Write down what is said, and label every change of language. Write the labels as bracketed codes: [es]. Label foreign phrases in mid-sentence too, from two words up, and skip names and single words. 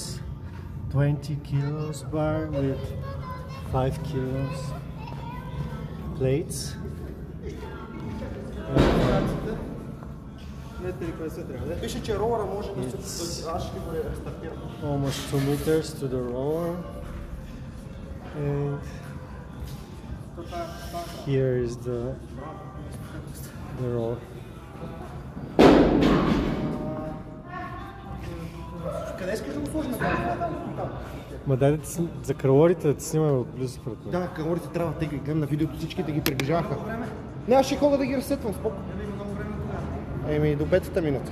[en] 20 kilos bar with 5 kilos plates. [bg] Пише, че ролера може да се... Аз ще го рестартирам. [en] Almost 2 meters to the roller. And here is the roller. [bg] Къде искаш да го сложим? Ма дай за калориите да ти снимаме отблизо пред мен. Да, калориите трябва да гледам на видеото, всички да ги приближаваха. Нямаше хора да ги разсетвам, споко. Еми, до 5-та минута.